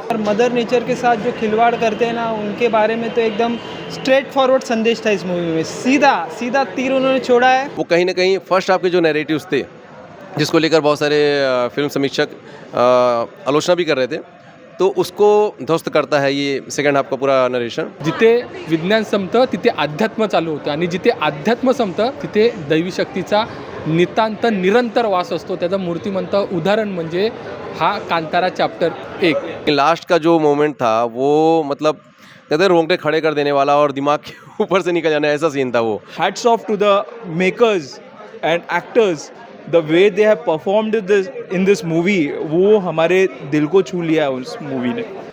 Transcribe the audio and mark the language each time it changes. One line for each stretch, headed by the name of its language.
Hindi: और mother nature के साथ जो खिलवाड़ करते हैं ना, उनके बारे में तो एकदम स्ट्रेट फॉरवर्ड संदेश था इस मूवी में। सीधा सीधा तीर उन्होंने छोड़ा है। वो कहीं ना कहीं फर्स्ट हाफ के जो नैरेटिव्स थे, जिसको लेकर बहुत सारे फिल्म समीक्षक आलोचना भी कर रहे थे, तो उसको ध्वस्त करता है ये सेकंड हाफ का पूरा नरेशन।
Marathi: जिथे विज्ञान संपतं तिथे अध्यात्म चालू होतं आणि जिथे अध्यात्म संपतं तिथे दैवी शक्तीचा नितांत निरंतर वास असतो। त्याचं मूर्तिमंत उदाहरण म्हणजे हा कांतारा चॅप्टर 1।
Hindi: लास्ट का जो मोमेंट था वो मतलब कहते हैं रोंगटे खड़े कर देने वाला और दिमाग के ऊपर से निकल जाने ऐसा सीन था वो।
English: hats off to the makers and actors, the way they have performed in this movie,
Hindi: वो हमारे दिल को छू लिया है उस मूवी ने।